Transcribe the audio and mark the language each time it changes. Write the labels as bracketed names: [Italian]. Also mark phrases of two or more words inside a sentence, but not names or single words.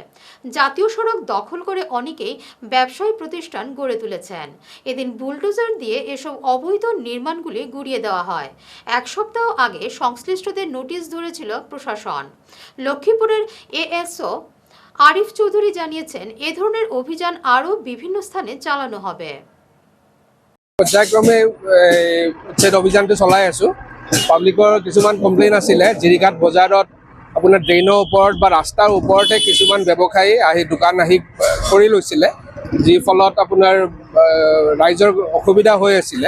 [Bangla] জাতীয় সড়ক দখল করে অনেকেই ব্যবসায়ী প্রতিষ্ঠান গড়ে তুলেছেন। এদিন বুলডোজার দিয়ে এসব অবৈধ নির্মাণগুলি গুড়িয়ে দেওয়া হয়। 1 সপ্তাহ আগে সংশ্লিষ্টদের নোটিশ ধরেছিল প্রশাসন। লক্ষ্মীপুরের এএসও আরিফ চৌধুরী জানিয়েছেন, এ ধরনের অভিযান আরও বিভিন্ন স্থানে চালানো হবে। [Assamese] পৰ্যায়ক্ৰমে উচ্ছেদ অভিযানটো চলাই আছোঁ। পাব্লিকৰ কিছুমান কমপ্লেইন আছিলে, জিৰিঘাট বজাৰত আপোনাৰ ড্ৰেইনৰ ওপৰত বা ৰাস্তাৰ ওপৰতে কিছুমান ব্যৱসায়ী আহি দোকান আহি কৰি লৈছিলে, যি ফলত আপোনাৰ ৰাইজৰ অসুবিধা হৈ আছিলে।